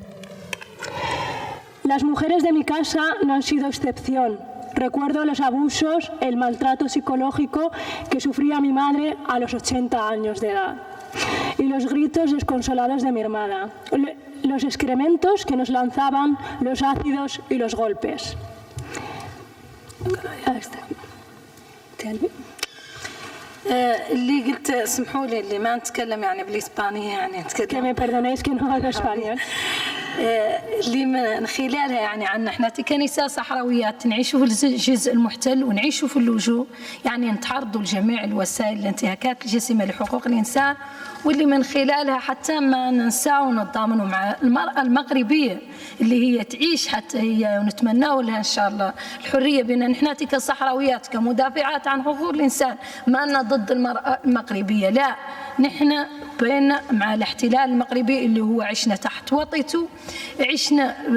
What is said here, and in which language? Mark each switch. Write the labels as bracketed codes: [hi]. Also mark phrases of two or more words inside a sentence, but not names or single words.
[es] Las mujeres de mi casa no han sido excepción. Recuerdo los abusos, el maltrato psicológico que sufría mi madre a los 80 años de edad. y los gritos desconsolados de mi hermana, los excrementos que nos lanzaban, los ácidos y los golpes. [ar] اللي قلت اسمحوا لي اللي ما نتكلم يعني بالإسبانية يعني [es] Que me perdonéis que no hablo español. [ar] اللي من خلالها يعني عنا احنا كنساء صحراويات نعيشوا في الجزء المحتل ونعيشوا في اللجوء، يعني نتعرضوا لجميع الوسائل الانتهاكات الجسيمة لحقوق الإنسان، واللي من خلالها حتى ما ننسى ونتضامنوا مع المرأة المغربية اللي هي تعيش حتى هي ونتمنوا لها إن شاء الله الحرية، بأن نحن كصحراويات كمدافعات عن حقوق الإنسان ما أننا ضد المرأة المغربية، لا، نحن بين مع الاحتلال المغربي اللي هو عشنا تحت وطيته، عشنا